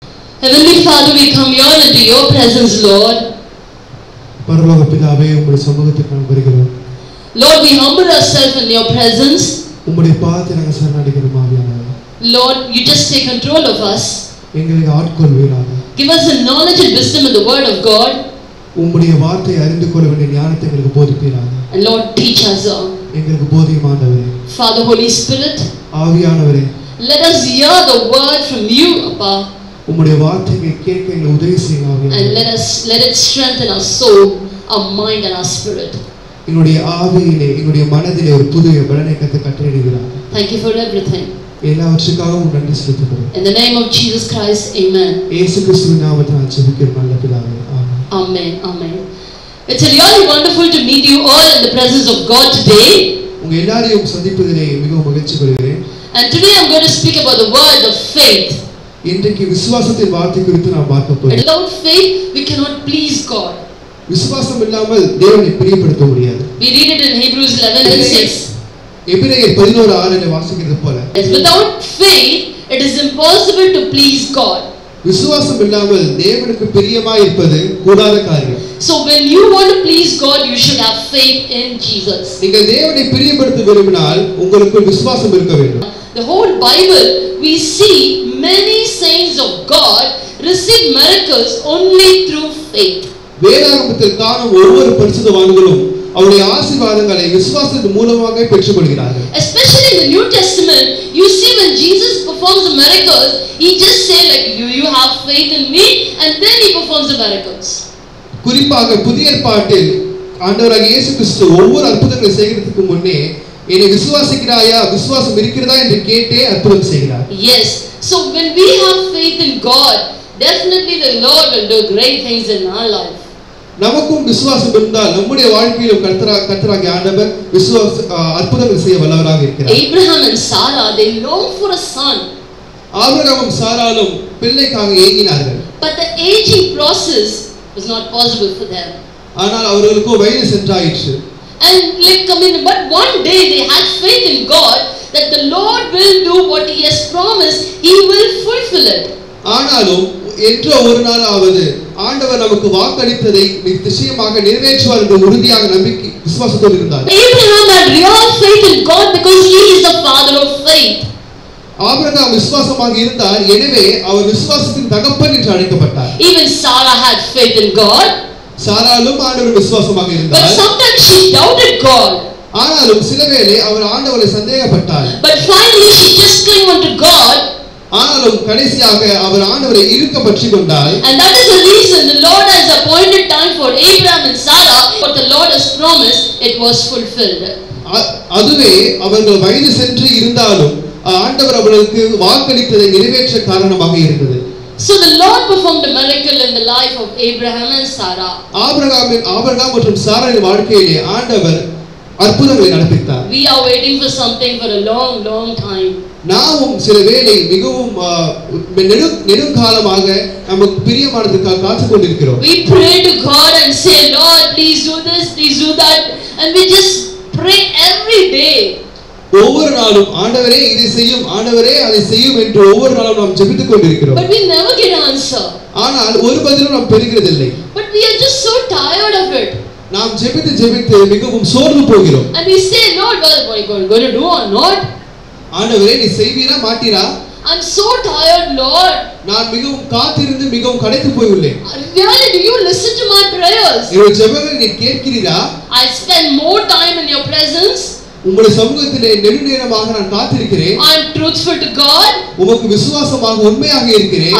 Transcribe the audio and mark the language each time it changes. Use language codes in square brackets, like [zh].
[en] Heavenly Father, we come here into your presence, Lord. [ta] பரலோக பிதாவே, உம்முடைய சமூகத்துக்கு நாங்கள் வருகிறோம். [en] Lord, we humble ourselves in your presence. [ta] உம்முடைய பாதத்தில் நாங்கள் சரணடைகிறோம் ஆவியானவரே. [en] Lord, you just take control of us. [ta] எங்களை ஆட்கொள்வீராக. [en] Give us the knowledge and wisdom in the word of God. [ta] உம்முடைய வார்த்தையை அறிந்து கொள்ள வேண்டிய ஞானத்தை எங்களுக்கு போதிப்பீராக. [en] And Lord, teach us. [ta] எங்களுக்கு போதியும் ஆண்டவரே. [en] Father, Holy Spirit, [ta] ஆவியானவரே, [en] let us hear the word from you, Abba. [ta] உம்முடைய வார்த்தையை கேட்க எங்களுக்கு உதவி செய்யுங்க ஆவியானவரே. [en] And let it strengthen our soul, our mind and our spirit. [ta] எங்களுடைய ஆவியிலே, எங்களுடைய மனதிலே ஒரு புதிய பலனை கட்டளையிடுகிறார். [en] Thank you for everything. [ta] எல்லாவற்றுக்காகவும் நன்றி செலுத்துகிறோம். [en] In the name of Jesus Christ, amen. [ta] இயேசு கிறிஸ்துவின் நாமத்தில் ஜெபிக்கிறோம் நல்ல பிதாவே. ஆமென். [en] Amen. Amen. It's really wonderful to meet you all in the presence of God today. [ta] உங்க எல்லாரையும் சந்திப்பதிலே மிகவும் மகிழ்ச்சி கொள்கிறேன். [en] And today I'm going to speak about the word of faith. [ta] இன்றைக்கு விசுவாசத்தின் வார்த்தை குறித்து நாம் பார்க்க போகிறோம். [en] Without faith we cannot please God. [ta] விசுவாசம் இல்லாமல் தேவனை பிரியப்படுத்த முடியாது. [en] We read it in Hebrews 11:6. [ta] எபிரேயர் 11:6 வாசிக்கிறது போல. [en] Without faith it is impossible to please God. [ta] விசுவாசம் இல்லாமல் தேவனுக்கு பிரியமாய் இருப்பது கூடாத காரியம். [en] So when you want to please God, you should have faith in Jesus. [ta] நீங்கள் தேவனை பிரியப்படுத்த விரும்பினால் உங்களுக்கு விசுவாசம் இருக்க வேண்டும். [en] The whole Bible we see many saints of God receive miracles only through faith. [ta] வேதாகமத்தில் காணும் ஒவ்வொரு பரிசுத்தவான்களும் அவருடைய ஆசீர்வாதங்களை விசுவாசத்தின் மூலமாக பெற்றுக்கொள்கிறார்கள். [en] Especially in the New Testament, you see when Jesus performs the miracles, he just say like you have faith in me, and then he performs the miracles. [ta] குறிப்பாக புதிய ஏற்பாட்டில் ஆண்டவராகிய இயேசு கிறிஸ்து ஒவ்வொரு அற்புதங்களை செய்கிறதுக்கு முன்னே என்னை விசுவாசிக்கிறாயா, விசுவாசம் இருக்கிறதா என்று கேட்டே அற்புதம் செய்கிறார். [en] Yes, so when we have faith in God, definitely the Lord will do great things in our life. [ta] நமக்கும் விசுவாசம் இருந்தால் நம்முடைய வாழ்க்கையிலும் கர்த்தராகிய ஆண்டவர் அற்புதங்கள் செய்ய வல்லவராக இருக்கிறார். [en] Abraham and Sarah, they longed for a son. [ta] ஆபிரகாமும் சாராளும் பிள்ளைக்காக ஏங்கினார்கள். [en] But the aging process was not possible for them. [ta] ஆனால் அவர்களுக்கு வயது சென்றாயிற்று. [en] And but one day they had faith in God that the Lord will do what he has promised, he will fulfill it. [ta] ஆனாலும் என்ற ஒரு நாளாவது ஆண்டவர் நமக்கு வாக்களித்ததை நிச்சயமாக நிறைவேற்றுவார் என்ற உறுதியாக நம்பிக்கை விசுவாசத்தோடு இருந்தார். [en] Abraham had real faith in God because he is the father of faith. [ta] Abraham விசுவாசமாக இருந்தார், எனவே அவர் விசுவாசத்தின் தகப்பன் என்று அழைக்கப்பட்டார். [en] Even Sarah had faith in God. [ta] சாராளும் ஆண்டவர் விசுவாசமாக இருந்தார். [en] But sometimes she doubted God. [ta] ஆனாலும் சிலவேளை அவர் ஆண்டவரை சந்தேகப்பட்டார். [en] But finally she just clung onto God. [ta] ஆனாலும் கடைசியாக அவர் ஆண்டவரை இறுக பற்றிக் கொண்டார். [en] And that is the reason the Lord has appointed time for Abraham and Sarah. What the Lord has promised, it was fulfilled. [ta] அதுவே அவர்கள் வயது சென்று இருந்தாலும் ஆண்டவர் அவர்களுக்கு வாக்களித்ததை நிறைவேற்ற காரணமாக இருந்தது. [en] So the Lord performed a miracle in the life of Abraham and Sarah. [ta] Abraham மற்றும் சாராளின் வாழ்க்கையிலே ஆண்டவர் அற்புதங்களை நடப்பித்தார். [en] We are waiting for something for a long time. [ta] நாமும் சில வேளை மிகவும் நெடுங்காலமாக நமக்கு பிரியமானதற்காக காத்துக் கொண்டிருக்கிறோம். [en] We pray to God and say, Lord, please do this, please do that, and we just pray every day. [ta] ஒவ்வொரு நாளும் ஆண்டவரே இதை செய்யும், ஆண்டவரே அதை செய்யும் என்று ஒவ்வொரு நாளும் நாம் ஜெபித்துக் கொண்டிருக்கிறோம். [en] But we never get an answer. [ta] ஆனால் ஒரு பதிலும் நாம் பெறுகிறதில்லை. [en] But we are just so tired of it. [ta] நாம் ஜெபித்து மிகவும் சோர்ந்து போகிறோம். [en] And we say, Lord, what are you going to do or not? [ta] ஆண்டவரே நீ செய்வீரா மாட்டீரா? [en] I'm so tired, Lord. [ta] நான் மிகவும் காத்திருந்து மிகவும் களைத்து போய் உள்ளேன். [en] Really, do you listen to my prayers? [ta] என்னுடைய ஜெபங்களை நீ கேட்கிறீரா? [en] I spend more time in your presence. [ta] உம்முடைய சமூகத்திலே நெடுநேரமாக நான் காத்திருக்கிறேன். [en] I am truthful to God. [ta] உமக்கு விசுவாசமாக உண்மையாக இருக்கிறேன்.